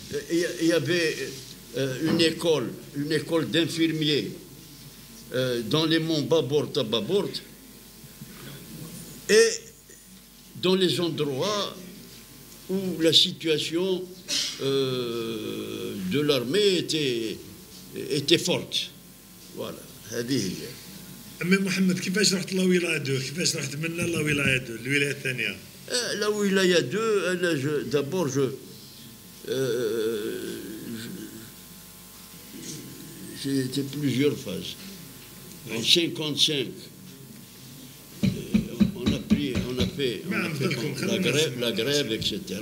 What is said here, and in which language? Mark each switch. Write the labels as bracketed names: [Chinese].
[French] Il y avait une école d'infirmiers dans les monts Babord, Tababord, et dans les endroits où la situation de l'armée était forte. Voilà. [Arabic] عمي محمد كيفاش رحت لولاية 2 كيفاش رحت منا لولاية 2 الولاية الثانية؟ [French] La wilaya 2, d'abord j'ai été plusieurs phases. En 55, on a fait la grève, etc.